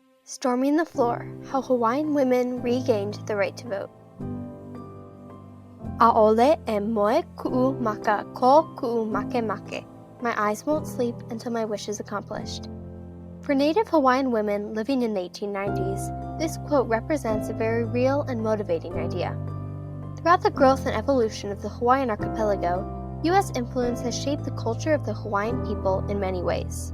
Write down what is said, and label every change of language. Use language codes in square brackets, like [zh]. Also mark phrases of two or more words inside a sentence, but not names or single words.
[en] Storming the Floor, How Hawaiian Women Regained the Right to Vote. [haw] A'ole e moe ku'u maka ko ku'u make make. [en] My eyes won't sleep until my wish is accomplished. For Native Hawaiian women living in the 1890s, this quote represents a very real and motivating idea. Throughout the growth and evolution of the Hawaiian archipelago, U.S. influence has shaped the culture of the Hawaiian people in many ways.